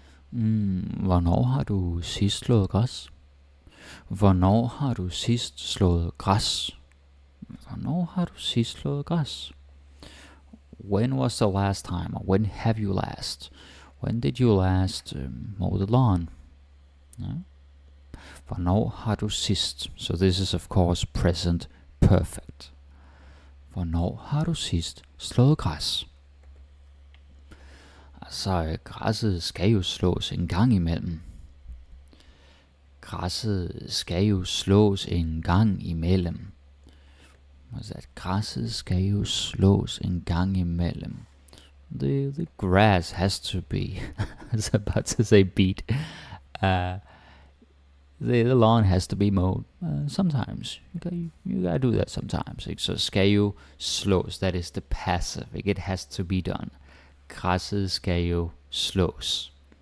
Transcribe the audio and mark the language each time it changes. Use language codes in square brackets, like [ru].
[da] Hvornår har du sidst slået græs? Hvornår har du sidst slået græs? Hvornår har du sidst slået græs? [en] When was the last time, or when have you last? When did you last mow the lawn? [da] Hvornår har du sidst? [en] So this is of course present perfect. [da] Hvornår har du sidst slået græs? Altså, græsset skal jo slås en gang imellem. Græsset skal jo slås en gang imellem. Altså, græsset skal jo slås en gang imellem. [en] The grass has to be, I was about to say beat. The lawn has to be mowed sometimes. You gotta do that sometimes. So [da] skal jo slås, [en] that is the passive. It has to be done. [da] Græsset skal jo slås.